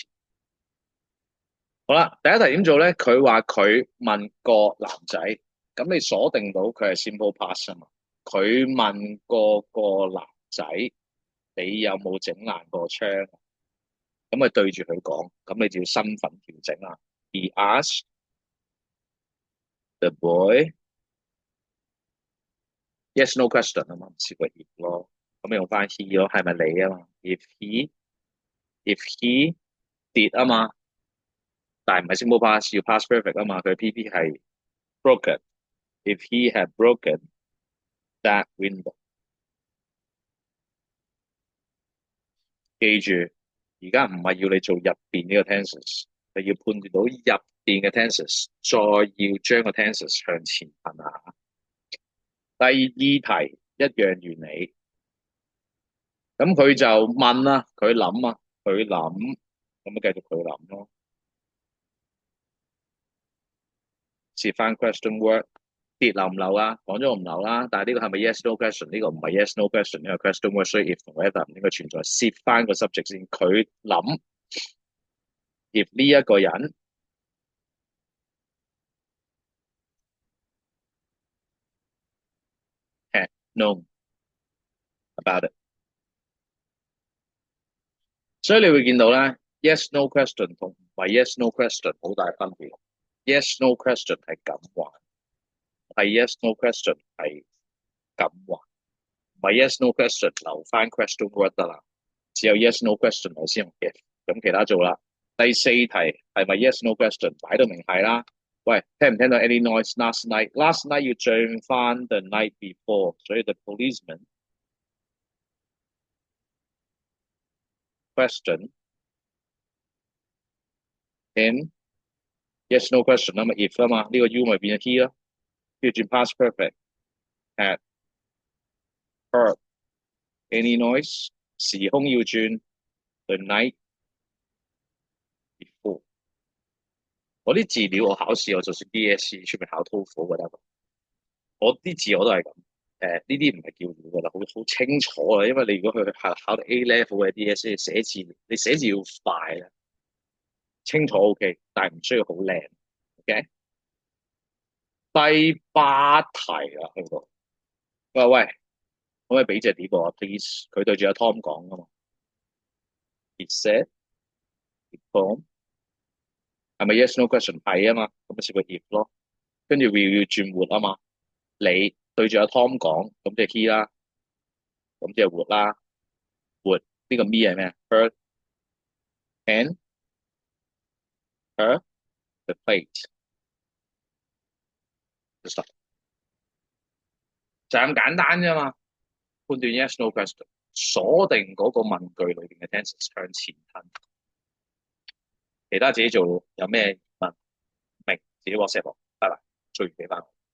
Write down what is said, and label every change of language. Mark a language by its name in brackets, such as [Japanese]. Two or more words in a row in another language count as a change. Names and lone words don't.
[Cantonese] 好啦，第一題點做咧？佢話佢問個男仔，咁你鎖定到佢係 [English] simple past [Cantonese] 啊嘛？佢問過個男仔，你有冇整爛個窗？咁咪對住佢講，咁你就要身份調整啦。 [English] He asked the boy yes no question [Cantonese] 啊嘛，唔試過 if 咯，咁用翻 he 咯，係咪你啊嘛 ？ [English] If he did [Cantonese] 啊嘛，但係唔係 [English] simple past， [Cantonese] 要 [English] past perfect [Cantonese] 啊嘛，佢 PP 係 broken。 [English] If he had broken that window， [Cantonese] 記住而家唔係要你做入邊呢個 tenses，係要判斷到入邊嘅 tenses，再要將個 tenses 向前行下。第二題一樣原理，咁佢就問啦，佢諗啊，佢諗，咁咪繼續佢諗咯。接翻 question word，跌漏唔漏啊？講咗我唔漏啦，但係呢個係咪 [English] yes no question？ [Cantonese] 呢個唔係 [English] yes no question， [Cantonese] 呢個 [English] question word， [Cantonese] 所以 if 同 whether 唔應該存在。接翻個 subject 先，佢諗 if 呢一個人 [English] had known about it， [Cantonese] 所以你會見到咧 [English] yes no question [Cantonese] 同唔係 [English] yes no question [Cantonese] 好大分別。 [English] yes no question [Cantonese] 係咁話，係 [English] yes no question [Cantonese] 係咁話。唔係 [English] yes no question [Cantonese] 留翻 [English] question word [Cantonese] 得啦，只有 [English] yes no question [Cantonese] 我先用 if，咁其他做啦。第四題係咪 [English] yes no question [Cantonese] 擺到明係啦？喂，聽唔聽到 [English] any noise last night？ Last night [Cantonese] 要轉翻 [English] the night before， [Cantonese] 所以 [English] the policeman question him yes no question [Cantonese] 啊嘛 if 啊嘛，呢個 U 咪變咗 he 咯，跟住轉 [English] past perfect had heard any noise， [Cantonese] 時空要轉 [English] the night before。 [Cantonese] 我啲字料我考試我就算 DSE 出面考 TOEFL whatever，我啲字我都係咁。呢啲唔係叫料噶啦，好清楚啊。因為你如果去考到 A level 嘅 DSE 寫字，你寫字要快啊，清楚 OK，但係唔需要好靚。OK，第八題啦，去到喂，可唔可以俾隻碟我啊？Please，佢對住阿 Tom 講噶嘛 ？ [English] It said, it [Cantonese] Tom 係咪 [English] yes no question [Cantonese] 係啊嘛？咁咪寫個 if 咯，跟住 will 要轉 would 啊嘛。你對住阿 Tom 講，咁即係 he 啦，咁即係 would 啦。would 呢個 me 係咩 ？ [English] Her and her the plate [Cantonese] 就咁簡單啫嘛。判斷 [English] yes no question， [Cantonese] 鎖定嗰個問句裏邊嘅 tenses 向前吞，其他自己做。有咩問明自己 WhatsApp 我，拜拜，做完俾翻我。